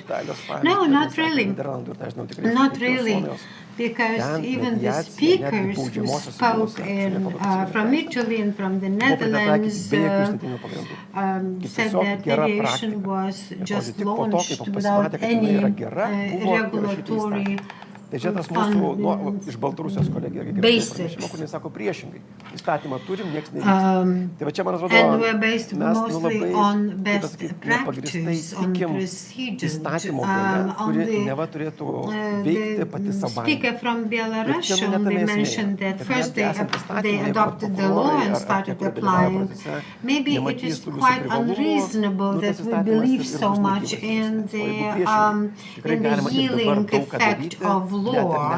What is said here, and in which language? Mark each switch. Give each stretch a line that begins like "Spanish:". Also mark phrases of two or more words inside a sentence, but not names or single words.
English: No, not really. Not really. Because even the speakers who spoke from Italy and from the Netherlands said that mediation was just launched without any regulatory
Lithuanian: Tai čia tas mūsų, iš Baltarusijos kolegė irgi pranešimo, sako priešingai. Įstatymą turim, nieks nevyksta. Tai va čia, man atrodo, mes labai nepagristai tikim įstatymo galia, kuri neva turėtų veikti pati savaime.
English: Speaker from Belarus mentioned that first they adopted the law and started applying. Maybe it is quite unreasonable that we believe so much in the healing effect of law.